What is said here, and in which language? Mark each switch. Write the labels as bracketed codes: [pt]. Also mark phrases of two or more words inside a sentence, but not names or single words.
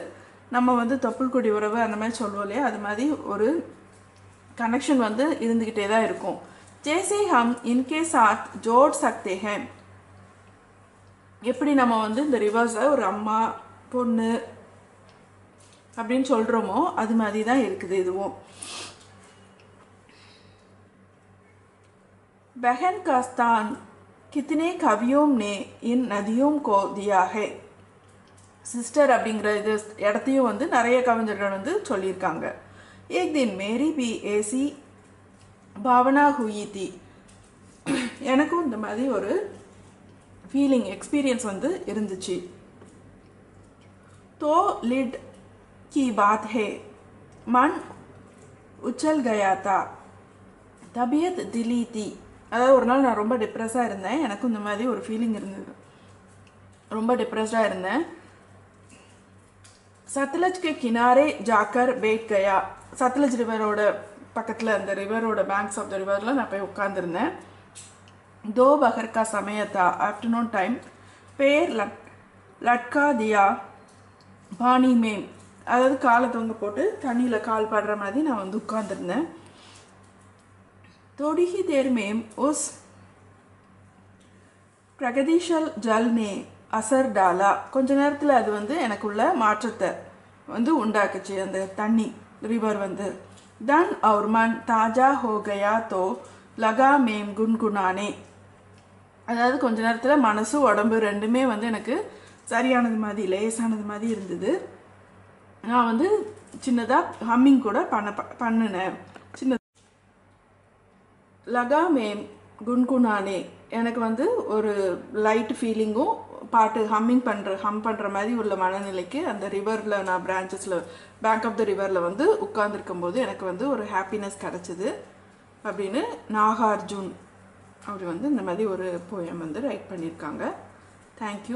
[ta] நம்ம வந்து தொப்புள் கொடி உறவு அந்த மாதிரி சொல்லுவோம் இல்லையா, அது மாதிரி ஒரு கனெக்ஷன் வந்து இருந்துக்கிட்டே தான் இருக்கும். [hi] जैसे हम इनके साथ जोड़ सकते हैं, [ta] எப்படி நம்ம வந்து இந்த ரிவர்ஸை ஒரு அம்மா பொண்ணு அப்படின்னு சொல்கிறோமோ அது மாதிரி தான் இருக்குது இதுவும். [hi] बहन का स्थान कितने कवियों ने इन नदियों को दिया है. [ta] சிஸ்டர் அப்படிங்கிற இது இடத்தையும் வந்து நிறைய கவிஞர்கள் வந்து சொல்லியிருக்காங்க. [hi] एक दिन मेरी भी ऐसी भावना हुई थी, [ta] எனக்கும் இந்த மாதிரி ஒரு [en] feeling experience [ta] வந்து இருந்துச்சு. [hi] तो लिड की बात है, मन उछल गया था, तबीयत दिली थी. [ta] அதாவது ஒரு நாள் நான் ரொம்ப டிப்ரெஸ்ஸாக இருந்தேன், எனக்கும் இந்த மாதிரி ஒரு ஃபீலிங் இருந்தது, ரொம்ப டிப்ரெஸ்டாக இருந்தேன். [hi] सतलज के किनारे जाकर बैठ गया, [ta] சத்லஜ் ரிவரோட பக்கத்தில் அந்த ரிவரோட [en] banks of the river [ta] நான் போய் உட்காந்துருந்தேன். [hi] दो बहर का समय था, [en] afternoon time, [hi] पैर लटका दिया पानी में, [ta] அதாவது காலை தொங்க போட்டு தண்ணியில் கால் படுற மாதிரி நான் வந்து உட்காந்துருந்தேன். [hi] थोड़ी ही देर में उस प्रगतिशील जल ने असर डाला, [ta] கொஞ்ச நேரத்தில் அது வந்து எனக்குள்ள மாற்றத்தை வந்து உண்டாக்குச்சு அந்த தண்ணி ரிவர் வந்து. [hi] தன் और मन ताजा हो गया तो लगा में गुनगुनाने, [ta] அதாவது கொஞ்ச நேரத்தில் மனசு உடம்பு ரெண்டுமே வந்து எனக்கு சரியானது மாதிரி லேசானது மாதிரி இருந்தது. நான் வந்து சின்னதாக ஹம்மிங் கூட பண்ணினேன். சின்ன [hi] लगा मैं गुनगुनाने, [ta] எனக்கு வந்து ஒரு [en] light feeling [ta] பாட்டு ஹம் பண்ணுற மாதிரி உள்ள மனநிலைக்கு அந்த ரிவரில் நான் பிரான்ச்சஸில் [en] bank of the river [ta] வந்து உட்கார்ந்துருக்கும் போது எனக்கு வந்து ஒரு ஹாப்பினஸ் கிடச்சிது அப்படின்னு நாகார்ஜுன் அப்படி வந்து இந்த மாதிரி ஒரு போயம் வந்து ரைட் பண்ணியிருக்காங்க.